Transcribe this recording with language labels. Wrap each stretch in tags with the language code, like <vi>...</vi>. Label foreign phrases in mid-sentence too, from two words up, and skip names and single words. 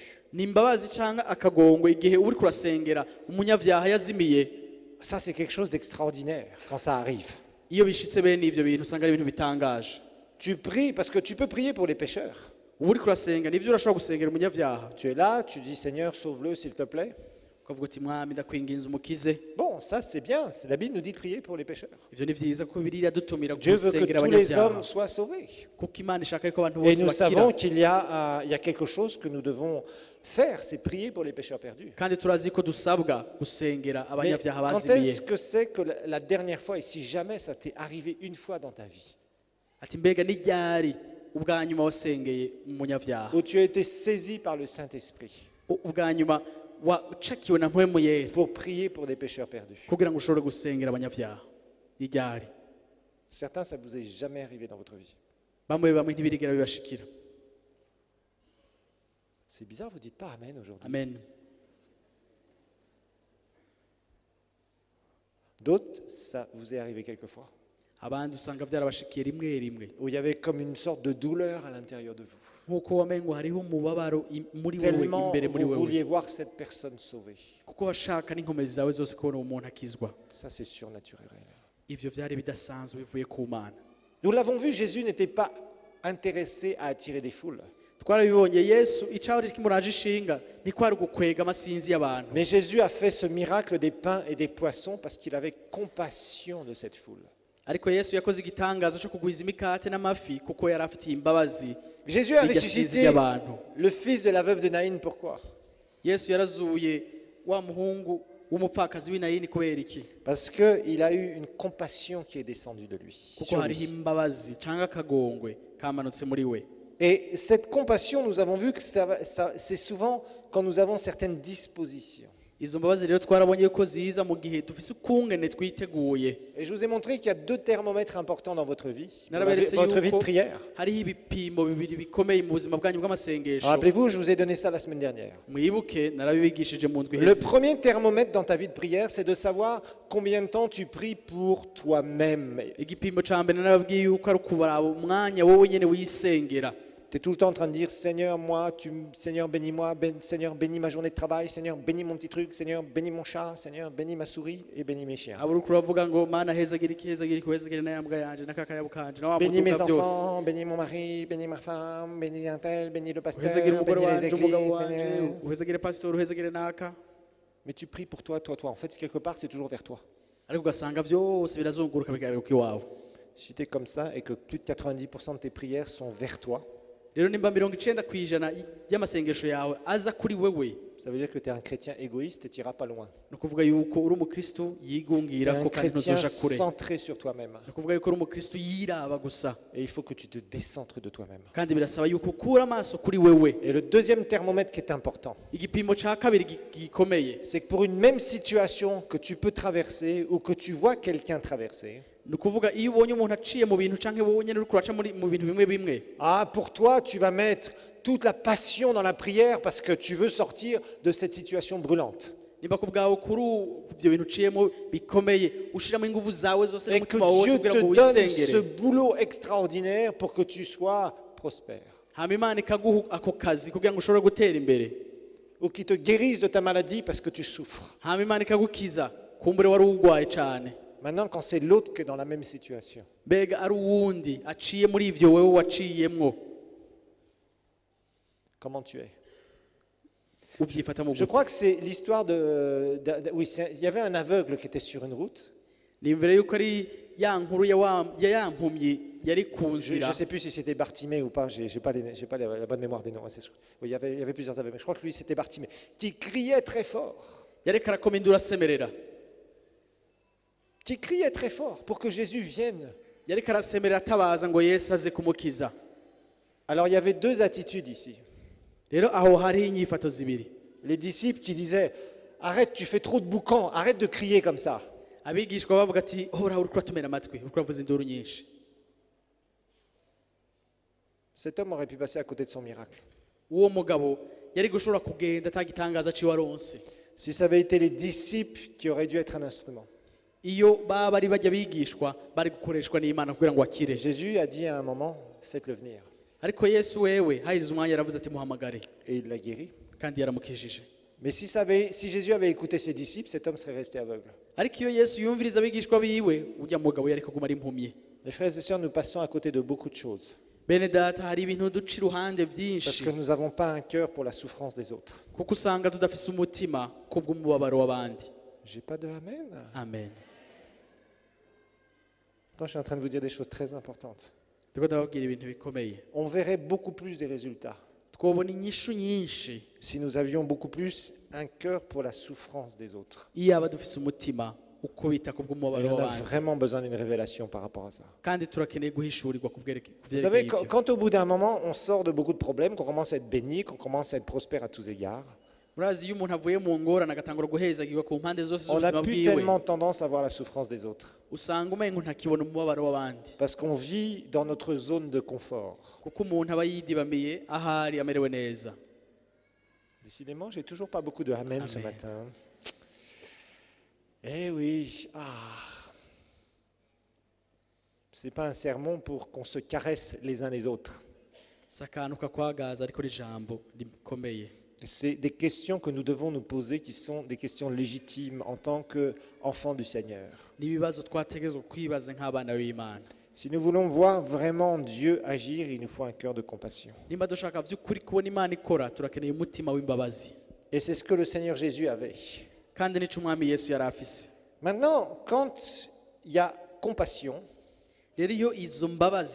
<rn>Ni imbabazi canke akagongwe igihe uri kurasengera umunyavyaha yazimiye.</rn> <fr>Ça, c'est quelque chose d'extraordinaire quand ça arrive.</fr> <rn>Iyo bishitse bene ivyo bintu usanga ari ibintu bitangaje.</rn> <fr>Tu pries parce que tu peux prier pour les pécheurs.</fr> <rn>Uba uri kurasenga nivyo urashobora gusengera umunyavyaha.</rn> <fr>Tu es là, tu dis Seigneur, sauve-le s'il te plaît.</fr> <rn>ukavuga uti mwami ndakwinginze umukize.</rn> <fr>Bon, ça c'est bien. La Bible nous dit de prier pour les pécheurs.</fr> <rn>Ivyo ni vyiza ko Bibiliya dutumira</rn> <fr>Dieu veut que</fr> <rn>gusengera</rn> <fr>tous les</fr> <rn>abanyabyaha</rn> <fr>hommes soient sauvés.</fr> <rn>kuko Imana ishaka ko abantu</rn> <fr>Et</fr> <rn>bose</rn> <fr>nous</fr> <rn>bakira.</rn> <fr>savons qu'il y a quelque chose que nous devons faire, c'est prier pour les pécheurs perdus.</fr> <rn>Kandi turazi ko dusabwa gusengera</rn> <fr>Mais</fr> <rn>abanyabyaha</rn> <fr>quand</fr> <rn>bazimiye.</rn> <fr>est-ce que c'est que la dernière fois, et si jamais ça t'est arrivé une fois dans ta vie,</fr> <rn>Ati mbega ni ryari ubwa nyuma wasengeye umunyabyaha,</rn> <fr>où tu as été saisi par le Saint-Esprit</fr> <rn>ubwa nyuma wacakiwe na mpwemu yera</rn> <fr>pour prier pour des pécheurs perdus?</fr> <rn>kugira ngo ushobore gusengera abanyabyaha? Ni ryari?</rn> <fr>Certains, ça ne vous est jamais arrivé dans votre vie.</fr> <rn>Bamwe ntibirigera bibashikira.</rn> <fr>C'est bizarre, vous ne dites pas Amen aujourd'hui. Amen. D'autres, ça vous est arrivé quelquefois,</fr> <rn>Abandi usanga byarabashikiye rimwe rimwe</rn> <fr>où il y avait comme une sorte de douleur à l'intérieur de vous.</fr> <rn>nkuko wamengo hariho umubabaro muri wowe,</rn> <fr>Tellement</fr> <rn>imbere muri</rn> <fr>vous</fr> <rn>wewe,</rn> <fr>vouliez voir cette personne sauvée.</fr> <rn>kuko washaka n'inkomezi zawe zose kubona uwo muntu akizwa.</rn> <fr>Ça, c'est surnaturel.</fr> <rn>Ivyo vyari bidasanzwe bivuye ku Mana.</rn> <fr>Nous l'avons vu, Jésus n'était pas intéressé à attirer des foules.</fr> <rn>Twarabibonye Yesu icari kimuraje ishinga ni kwari gukwega amasinzi y'abantu,</rn> <fr>Mais Jésus a fait ce miracle des pains et des poissons parce qu'il avait compassion de cette foule.</fr> <rn>ariko Yesu yakoze igitangaza cyo kugwiza imikate n'amafi kuko yari afitiye imbabazi</rn> <fr>Jésus a</fr> <rn>n'iryo sinzi</rn> <fr>ressuscité</fr> <rn>ry'abantu.</rn> <fr>le fils de la veuve de Naïn, pourquoi?</fr> <rn>Yesu yarazuye wa muhungu w'umupfakazi w'Inayini kubera iki?</rn> <fr>Parce qu'il a eu une compassion qui est descendue de lui.</fr> <rn>Kuko</rn> <fr>sur</fr> <rn>hariho</rn> <fr>lui.</fr> <rn>imbabazi cyangwa akagongwe kamanutse muri we.</rn> <fr>Et cette compassion, nous avons vu que c'est souvent quand nous avons certaines dispositions.</fr> <rn>Izo mbabazi rero twarabonye ko ziza mu gihe dufise ukungene twiteguye.</rn> <fr>Et je vous ai montré qu'il y a deux thermomètres importants dans votre vie, pour</fr> <rn>Naraberetse</rn> <fr>votre vie de</fr> <rn>yuko</rn> <fr>prière.</fr> <rn>hariho ibipimo bibiri bikomeye mu buzima bwanyu bw'amasengesho.</rn> <fr>Rappelez-vous, je vous ai donné ça la semaine dernière.</fr> <rn>Mwibuke narabibigishije mu ndwi</rn> <fr>Le</fr> <rn>iheze.</rn> <fr>premier thermomètre dans ta vie de prière, c'est de savoir combien de temps tu pries pour toi-même.</fr> <rn>Igipimo ca mbere narababwiye yuko ari ukubaraba umwanya wowe nyene wisengera.</rn> <fr>Tu es tout le temps en train de dire Seigneur, Seigneur, bénis-moi, Seigneur, bénis ma journée de travail, Seigneur, bénis mon petit truc, Seigneur, bénis mon chat, Seigneur, bénis ma souris et bénis mes chiens.</fr> <rn>Aburi kuravuga ngo mana hezagira iki hezagire na yambwa yanje nakakayabu kanje na wa</rn> <fr>Bénis mes</fr> <rn>muduga byose.</rn> <fr>enfants, bénis mon mari, bénis ma femme, bénis un tel, bénis le pasteur,</fr> <rn>Uhezagire umugore</rn> <fr>bénis les</fr> <rn>wanje</rn> <fr>églises.</fr> <rn>umugabo wanje</rn> <fr>bénis-</fr> <rn>uhezagire pastor uhezagire naka.</rn> <fr>Mais tu pries pour toi, toi, toi. En fait, quelque part, c'est toujours vers toi.</fr> <rn>Ariko ugasanga byose birazunguruka bigaruka iwawe.</rn> <fr>Si tu es comme ça et que plus de 90% de tes prières sont vers toi,</fr> <rn>Rero nimba 90% y'amasengesho yawe aza kuri wewe,</rn> <fr>ça veut dire que tu es un chrétien égoïste et tu n'iras pas loin.</fr> <rn>no kuvuga yuko uri umukristo</rn> <fr>Tu es</fr> <rn>yigungira</rn> <fr>un</fr> <rn>ko kandi</rn> <fr>chrétien</fr> <rn>ntuzoja kure.</rn> <fr>centré sur toi-même.</fr> <rn>No kuvuga yuko uri umukristo yiraba gusa,</rn> <fr>Et il faut que tu te décentres de toi-même.</fr> <rn>kandi birasaba yuko ukura amaso kuri wewe.</rn> <fr>Et le deuxième thermomètre qui est important,</fr> <rn>Igipimo ca kabiri gikomeye</rn> <fr>c'est que pour une même situation que tu peux traverser ou que tu vois quelqu'un traverser,</fr> <rn>ni ukuvuga iyo ubonye umuntu aciye mu bintu canke wowe nyene uriko uraca mu bintu bimwe bimwe,</rn> <fr>pour toi, tu vas mettre toute la passion dans la prière parce que tu veux sortir de cette situation brûlante.</fr> <rn>nimba ku bwawe kuri ibyo bintu uciyemo bikomeye ushiramo ingufu zawe zose</rn> <fr>Et que</fr> <rn>n'umutima wose</rn> <fr>Dieu</fr> <rn>kugira</rn> <fr>te</fr> <rn>ngo</rn> <fr>donne ce</fr> <rn>wisengere,</rn> <fr>boulot extraordinaire pour que tu sois prospère.</fr> <rn>hama Imana ikaguha ako kazi kugira ngo ushobore gutera imbere,</rn> <fr>Ou qui te guérisse de ta maladie parce que tu souffres.</fr> <rn>hama Imana ikagukiza kumbure wari urwaye cane.</rn> <fr>Maintenant, quand c'est l'autre qui est dans la même situation,</fr> <rn>Mbega ari uwundi aciye muri ivyo wewe waciyemwo,</rn> <fr>comment tu es?</fr> <rn>uvyifata mu</rn> <fr>Je</fr> <rn>gute?</rn> <fr>crois que c'est l'histoire oui, il y avait un aveugle qui était sur une route.</fr> <rn>Nimvere yuko ari ya nkuru ya mpumyi yari ku</rn> <fr>Je</fr> <rn>nzira.</rn> <fr>ne sais plus si c'était Bartimée ou pas, je n'ai pas la bonne mémoire des noms. Oui, il y avait plusieurs aveugles, mais je crois que lui c'était Bartimée, qui criait très fort.</fr> <rn>Yareka arakoma induru asemerera,</rn> <fr>Qui criait très fort pour que Jésus vienne.</fr> <rn>yareka arasemerera atabaza ngo Yesu aze kumukiza.</rn> <fr>Alors il y avait deux attitudes ici.</fr> <rn>Rero aho hariho inyifato zibiri.</rn> <fr>Les disciples qui disaient arrête, tu fais trop de boucan, arrête de crier comme ça.</fr> <rn>Abigishwa bavuga ati hora uriko uratumena amatwi, uriko uravuza induru nyinshi.</rn> <fr>Cet homme aurait pu passer à côté de son miracle.</fr> <rn>Uwo mugabo yari gushobora kugenda atagitangaza ciwe aronse.</rn> <fr>Si ça avait été les disciples qui auraient dû être un instrument.</fr> <rn>Iyo baba bari bajya bigishwa bari gukoreshwa n'Imana kugira ngo akire.</rn> <fr>Jésus a dit à un moment, faites-le venir.</fr> <rn>Ariko Yesu wewe hayize umwanya yaravuze ati muhamagare,</rn> <fr>Et il l'a guéri.</fr> <rn>kandi yaramukijije.</rn> <fr>Mais si Jésus avait écouté ses disciples, cet homme serait resté aveugle.</fr> <rn>Ariko iyo Yesu yumviriza abigishwa biwe ujya mugabo yari kuguma ari impumyi.</rn> <fr>Mes frères et sœurs, nous passons à côté de beaucoup de choses.</fr> <rn>bene data hari ibintu duca iruhande</rn> <fr>parce</fr> <rn>byinshi</rn> <fr>que nous n'avons pas un cœur pour la souffrance des autres.</fr> <rn>kuko usanga tudafise umutima kubw'umubabaro w'abandi.</rn> <fr>J'ai pas de amen. Amen. Attends, je suis en train de vous dire des choses très importantes.</fr> <rn>Ndiko ndababwira ibintu bikomeye.</rn> <fr>On verrait beaucoup plus des résultats</fr> <rn>Twobona inyishu nyinshi</rn> <fr>si nous avions beaucoup plus un cœur pour la souffrance des autres.</fr> <rn>iyo aba dufise umutima ukubita</rn> <fr>Et</fr> <rn>kubw'umubabaro</rn> <fr>on a</fr> <rn>w'abandi.</rn> <fr>vraiment besoin d'une révélation par rapport à ça.</fr> <rn>Kandi turakeneye guhishurirwa ku</rn> <fr>Vous savez,</fr> <rn>vyerekeye ibyo.</rn> <fr>quand au bout d'un moment, on sort de beaucoup de problèmes, qu'on commence à être béni, qu'on commence à être prospère à tous égards,</fr> <rn>Murazi iyo umuntu avuye mu ngorane agatangura guhezagirwa ku mpande zose</rn> <fr>on n'a</fr> <rn>z'ubuzima</rn> <fr>plus</fr> <rn>bwiwe,</rn> <fr>tellement tendance à voir la souffrance des autres.</fr> <rn>usanga umengo ntakibona umubabaro w'abandi</rn> <fr>Parce qu'on vit dans notre zone de confort.</fr> <rn>kuko umuntu aba yidibamiye ahari amerewe neza.</rn> <fr>Décidément, j'ai toujours pas beaucoup de amen ce Amen. matin. Eh oui, c'est pas un sermon pour qu'on se caresse les uns les autres.</fr> <rn>Si akantu kakwagaza ariko ari ijambo rikomeye.</rn> <fr>C'est des questions que nous devons nous poser qui sont des questions légitimes en tant qu'enfants du Seigneur.</fr> <rn>N'ibibazo twategerezwa kwibaza nk'abana b'Imana.</rn> <fr>Si nous voulons voir vraiment Dieu agir, il nous faut un cœur de compassion.</fr> <rn>Nimba dushaka by'ukuri kubona Imana ikora turakeneye umutima w'imbabazi.</rn> <fr>Et c'est ce que le Seigneur Jésus avait.</fr> <rn>Kandi nico umwami Yesu yari afise.</rn> <fr>Maintenant, quand il y a compassion,</fr> <rn>Rero iyo izo mbabazi</rn>